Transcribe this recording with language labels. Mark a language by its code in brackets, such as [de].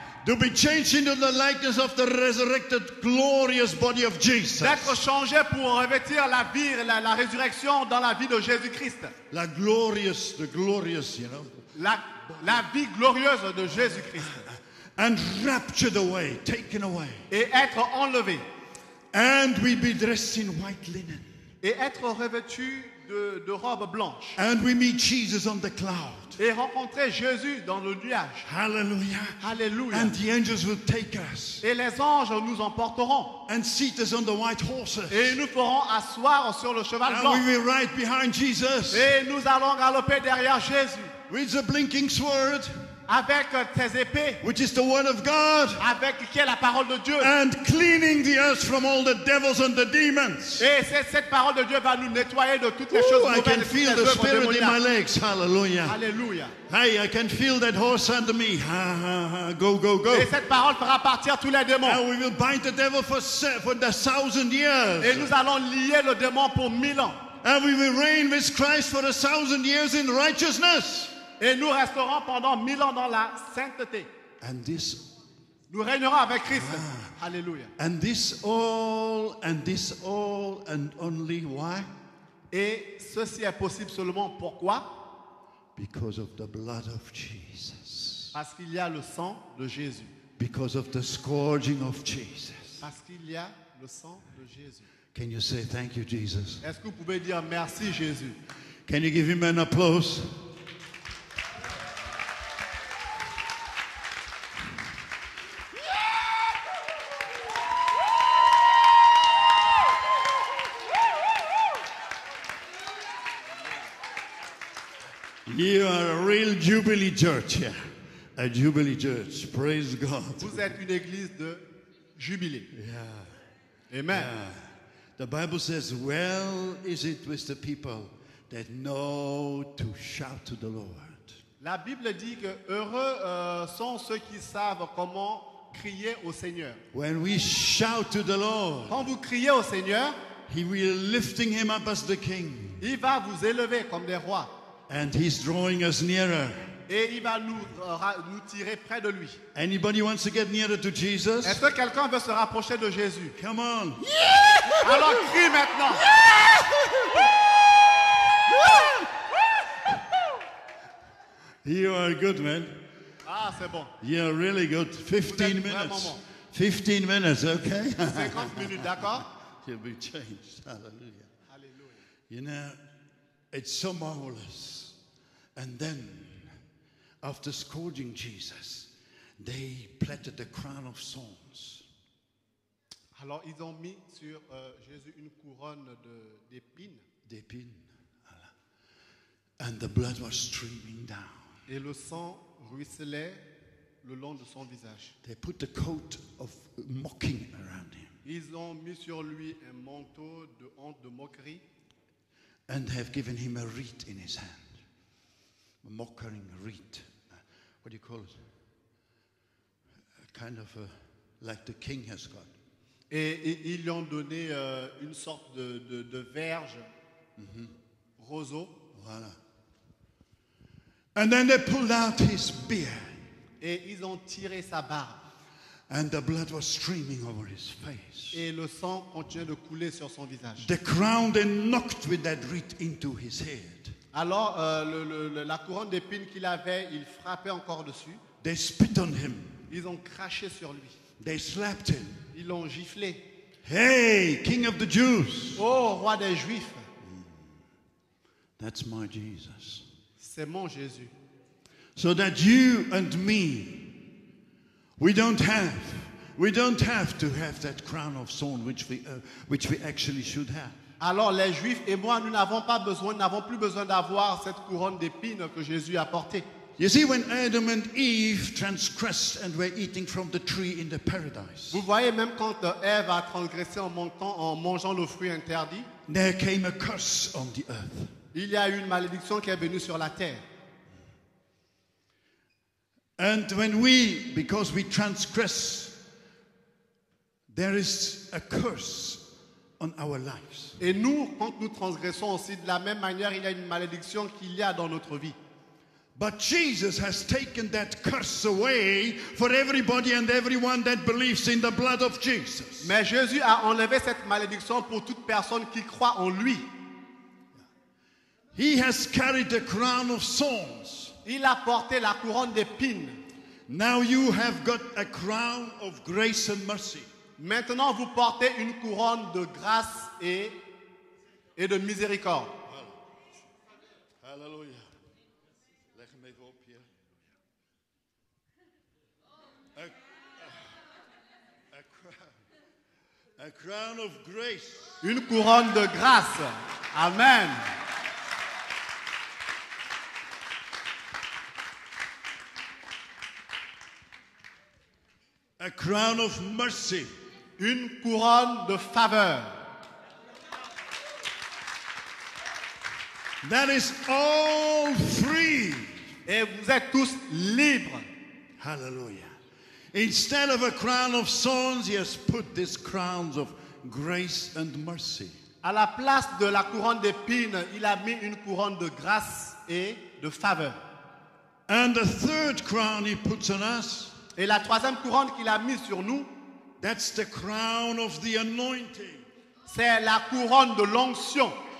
[en] To be changed into the likeness of the resurrected, glorious body of Jesus. [fr] D'être changé pour revêtir la vie, la résurrection dans la vie de Jésus-Christ. [en] The glorious, you know. [fr] La vie glorieuse de Jésus-Christ. [en] And raptured away, taken away. [fr] Et être enlevé. [en] And we be dressed in white linen. [fr] Et être revêtu de robes blanches. [en] And we meet Jesus on the cloud. [fr] Et rencontrer Jésus dans le nuage. [en] Hallelujah. [fr] Alléluia. [en] And the angels will take us. [fr] Et les anges nous emporteront. [en] And seat us on the white horses. [fr] Et nous ferons asseoir sur le cheval [en] And [fr] blanc. [en] we will ride behind Jesus. [fr] Et nous allons galoper derrière Jésus. [en] With the blinking sword. [fr] Avec tes épées. [en] Which is the word of God. [fr] Avec qui est la parole de Dieu. [en] And cleaning the earth from all the devils and the demons. [fr] Et cette parole de Dieu va nous nettoyer de toutes les choses [en] I can feel the spirit in my legs. Hallelujah. [fr] Alléluia. [en] Hey, I can feel that horse under me. Ha, ha, ha. Go, go, go. [fr] Et cette parole fera partir tous les démons. [en] And we will bind the devil for the 1,000 years. [fr] Et nous allons lier le démon pour 1000 ans. [en] And we will reign with Christ for 1,000 years in righteousness. [fr] Et nous resterons pendant 1000 ans dans la sainteté. [en] And this, [fr] nous régnerons avec Christ. Alléluia. [en] And this all, and only why? [fr] Et ceci est possible seulement pourquoi? [en] Because of the blood of Jesus. [fr] Parce qu'il y a le sang de Jésus. [en] Because of the scourging of Jesus. [fr] Parce qu'il y a le sang de Jésus. [en] Can you say thank you, Jesus? [fr] Est-ce que vous pouvez dire merci, Jésus? [en] Can you give him an applause? You are a real Jubilee church here. A Jubilee church. Praise God. [fr] Vous êtes une église de jubilé. [en] Yeah. Amen. Yeah. The Bible says, well is it with the people that know to shout to the Lord. [fr] La Bible dit que heureux sont ceux qui savent comment crier au Seigneur. [en] When we shout to the Lord, [fr] quand vous criez au Seigneur, [en] He will lifting him up as the king. [fr] Il va vous élever comme des rois. [en] And He's drawing us nearer. [fr] Et il va nous tirer près de lui. [en] Anybody wants to get nearer to Jesus? [fr] Est-ce que quelqu'un veut se rapprocher de Jésus? [en] Come on. [fr] Alors crie maintenant. [en] You are good, man. [fr] Ah, c'est bon. [en] You're really good. 15 minutes. 15 minutes, okay? [fr] 50 minutes, d'accord? [en] You'll be changed. Hallelujah. Hallelujah. You know, it's so marvelous. And then, after scourging Jesus, they plaited the crown of thorns. [fr] Alors, ils ont mis sur Jésus une couronne d'épines. D'épines. [en] And the blood was streaming down. [fr] Et le sang ruisselait le long de son visage. [en] They put the coat of mocking around him. [fr] Ils ont mis sur lui un manteau de honte, de moquerie. [en] And have given him a wreath in his hand. A mocking wreath. What do you call it? A kind of like the king has got. [fr] Et ils lui ont donné une sorte de verge, roseau. Voilà. [en] And then they pulled out his beard. [fr] Et ils ont tiré sa barbe. [en] And the blood was streaming over his face. [fr] Et le sang continuait de couler sur son visage. [en] The crown they knocked with that wreath into his head. [fr] Alors, la couronne d'épines qu'il avait, il frappait encore dessus. [en] They spit on him. [fr] Ils ont craché sur lui. [en] They slapped him. [fr] Ils l'ont giflé. [en] Hey, King of the Jews. [fr] Oh, roi des Juifs. [en] That's my Jesus. [fr] C'est mon Jésus. [en] So that you and me, we don't have to have that crown of thorn which we actually should have. [fr] Alors les Juifs et moi, nous n'avons plus besoin d'avoir cette couronne d'épines que Jésus a portée. [en] You see, when Adam and Eve transgressed and were eating from the tree in the paradise, [fr] vous voyez, même quand Ève a transgressé en mangeant le fruit interdit, [en] there came a curse on the earth. [fr] Il y a eu une malédiction qui est venue sur la terre. [en] And because we transgress, there is a curse on our lives. [fr] Et nous, quand nous transgressons aussi, de la même manière, il y a une malédiction qu'il y a dans notre vie. [en] But Jesus has taken that curse away for everybody and everyone that believes in the blood of Jesus. [fr] Mais Jésus a enlevé cette malédiction pour toute personne qui croit en lui. [en] He has carried the crown of thorns. [fr] Il a porté la couronne d'épines. [en] Now you have got a crown of grace and mercy. [fr] Maintenant, vous portez une couronne de grâce et de miséricorde. [nl] Hallelujah. Leg hem even op hier. [en] A crown of grace. [fr] Une couronne de grâce. Amen. [en] A crown of mercy. [fr] Une couronne de faveur. [en] That is all free. [fr] Et vous êtes tous libres. [en] Hallelujah. Instead of a crown of thorns, he has put these crowns of grace and mercy. [fr] À la place de la couronne d'épines, il a mis une couronne de grâce et de faveur. [en] And the third crown he puts on us, [fr] Et la troisième couronne qu'il a mise sur nous, [en] that's the crown of the anointing. [fr] c'est la couronne de l'onction.